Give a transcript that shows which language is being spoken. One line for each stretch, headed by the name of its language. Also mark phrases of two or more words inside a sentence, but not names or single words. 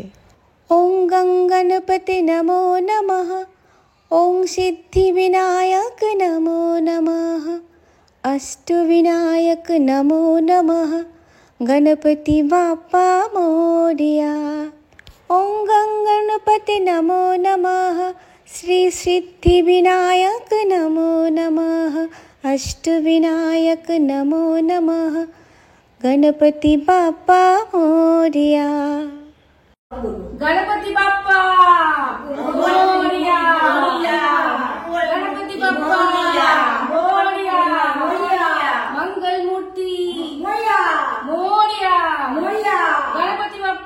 Sanskrit: ওং গঙ্গণপতি নমো নমঃ, ওং সিদ্ধিবিনায়ক নমো নমঃ, অষ্টবিনায়ক নমো নমঃ,
Marathi: गणपति बाप्पा मोरया।
Sanskrit: ওং গঙ্গণপতি নমো নমঃ, শ্রী সিদ্ধিবিনায়ক নমো নমঃ, অষ্টবিনায়ক নমো নমঃ,
Marathi: गणपति बाप्पा मोरया। गणपति बाप्पा मोरया, गणपति बाप्पा मोरया, मंगल मूर्ति मोरया, गणपति